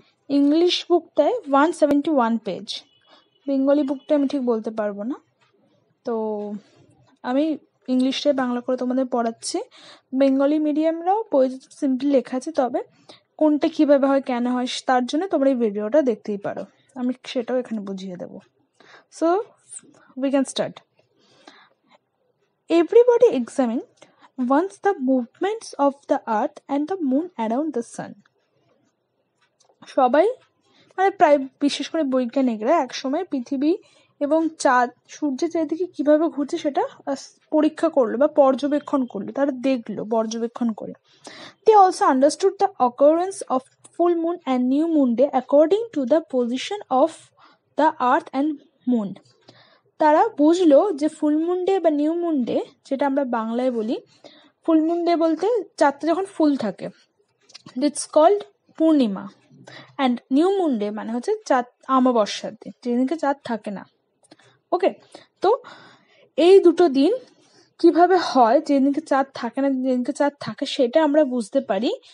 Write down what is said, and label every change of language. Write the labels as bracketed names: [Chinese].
[Bangla] English বুকটায় 171 page, Bengali বুকটা আমি ঠিক বলতে পারবো না, তো আমি ইংলিশটাই বাংলা করে তোমাদের পড়াচ্ছি। বেঙ্গলি মিডিয়ামরাও বইতে সিম্পলি লেখা আছে, তবে কোনটা কীভাবে হয় কেন হয় তার জন্য তোমরা এই ভিডিওটা দেখতেই পারো, আমি সেটাও এখানে বুঝিয়ে দেবো। [English] So we can start. Everybody examined once the movements of the earth and the moon around the sun. [Bangla] সবাই প্রায় বিশেষ করে বৈজ্ঞানিকরা একসময় পৃথিবী এবং চাঁদ সূর্যের চারিদিকে কিভাবে ঘুরছে সেটা পরীক্ষা করলো বা পর্যবেক্ষণ করলো, তারা দেখলো পর্যবেক্ষণ করে। [English] They also understood the occurrence of full moon and new moon day according to the position of the earth and moon. [Bangla] তারা বুঝলো যে ফুল মুন ডে বা নিউ মুন ডে, যেটা আমরা বাংলায় বলি ফুল মুন ডে বলতে চাঁদটা যখন ফুল থাকে, [English] it's called [Bangla] Purnima, and new moon day মানে হচ্ছে চাঁদ অমাবস্যার দিন, যেদিনকে চাঁদ থাকে না। ওকে, তো এই দুটো দিন কিভাবে হয়, যেদিনকে চাঁদ থাকে না যেদিনকে চাঁদ থাকে, সেটা আমরা বুঝতে পারি।